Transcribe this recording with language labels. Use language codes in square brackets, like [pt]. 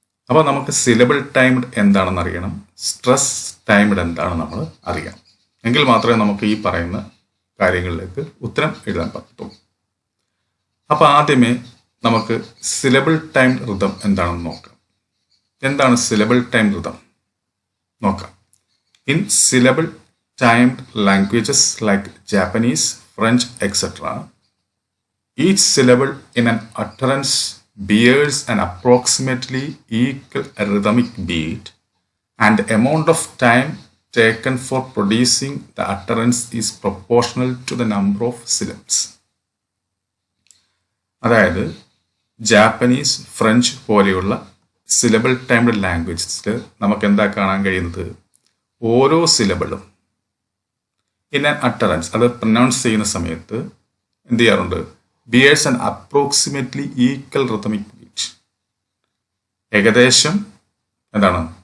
[ml] അപ്പോൾ നമുക്ക് syllable timed എന്താണെന്ന് അറിയണം, സ്ട്രെസ് ടൈംഡ് എന്താണെന്ന് നമ്മൾ അറിയണം. എങ്കിൽ മാത്രമേ നമുക്ക് ഈ പറയുന്ന കാര്യങ്ങളിലേക്ക് ഉത്തരം എഴുതാൻ പറ്റത്തുള്ളൂ. അപ്പോൾ ആദ്യമേ നമുക്ക് സിലബിൾ ടൈംഡ് റിതം എന്താണെന്ന് നോക്കാം. എന്താണ് സിലബിൾ ടൈംഡ് റിതം? നോക്കാം. [en] In syllable timed languages like Japanese, French, etc., each syllable in an utterance bears an approximately equal rhythmic beat, and the amount of time taken for producing the utterance is proportional to the number of syllables. [ml] അതായത് Japanese, French പോലെയുള്ള syllable timed ലാംഗ്വേജസിൽ നമുക്ക് എന്താ കാണാൻ കഴിയുന്നത്? ഓരോ സിലബിളും [en] in an utterance, [ml] അത് pronounce ചെയ്യുന്ന സമയത്ത് എന്ത് ചെയ്യാറുണ്ട്? [en] Bears an approximately equal rhythmic beat. [ml] ഏകദേശം എന്താണ്?